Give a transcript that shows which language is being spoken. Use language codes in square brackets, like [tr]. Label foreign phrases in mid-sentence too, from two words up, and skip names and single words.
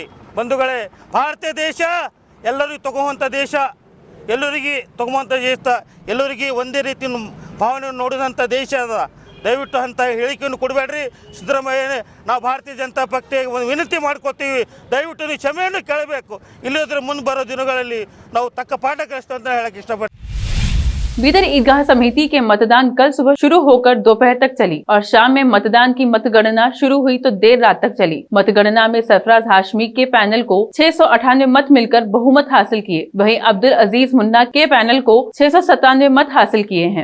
[kn] ಬಂಧುಗಳೇ, ಭಾರತೀಯ ದೇಶ ಎಲ್ಲರಿಗೂ ತಗೋವಂಥ ದೇಶ, ಎಲ್ಲರಿಗೆ ತಗೋವಂಥ ದೇಶ, ಎಲ್ಲರಿಗೆ ಒಂದೇ ರೀತಿ ಭಾವನೆಯನ್ನು ನೋಡಿದಂಥ ದೇಶ ಅದ। ದಯವಿಟ್ಟು ಅಂಥ ಹೇಳಿಕೆಯನ್ನು ಕೊಡಬೇಡ್ರಿ ಸಿದ್ದರಾಮಯ್ಯ। ನಾವು ಭಾರತೀಯ ಜನತಾ ಪಕ್ಷಕ್ಕೆ ಒಂದು ವಿನಂತಿ ಮಾಡ್ಕೋತೀವಿ, ದಯವಿಟ್ಟು ನೀವು ಕ್ಷಮೆಯನ್ನು ಕೇಳಬೇಕು, ಇಲ್ಲದ್ರೆ ಮುಂದೆ ಬರೋ ದಿನಗಳಲ್ಲಿ ನಾವು ತಕ್ಕ ಪಾಠ ಕಲಿಸ್ತೇವೆ ಅಂತ ಹೇಳಕ್ಕೆ ಇಷ್ಟಪಡ್ತೀನಿ। [hi] बीदर ईदगाह समिति के मतदान कल सुबह शुरू होकर दोपहर तक चली और शाम में मतदान की मतगणना शुरू हुई तो देर रात तक चली। मतगणना में सरफराज हाशमी के पैनल को 698 मत मिलकर बहुमत हासिल किए, वहीं अब्दुल अजीज मुन्ना के पैनल को 697 मत हासिल किए हैं।